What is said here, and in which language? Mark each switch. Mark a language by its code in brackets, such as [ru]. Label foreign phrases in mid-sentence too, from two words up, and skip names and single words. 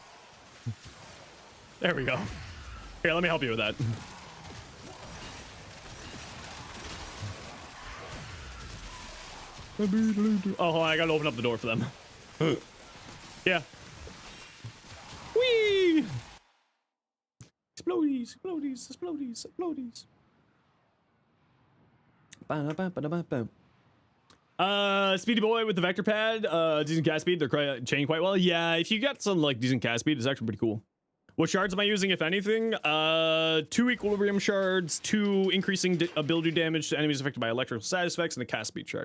[en] There we go. Here, let me help you with that. Oh, hold on, I gotta open up the door for them. Yeah. Whee! Explodies, explodies, explodies, explodies. Ba-da-ba-ba-da-ba-ba. Speedy boy with the vector pad, decent cast speed. They're chained quite well. Yeah, if you got some like decent cast speed, it's actually pretty cool. What shards am I using, if anything? 2 equilibrium shards, 2 increasing ability damage to enemies affected by electrical status effects, and a cast speed shard.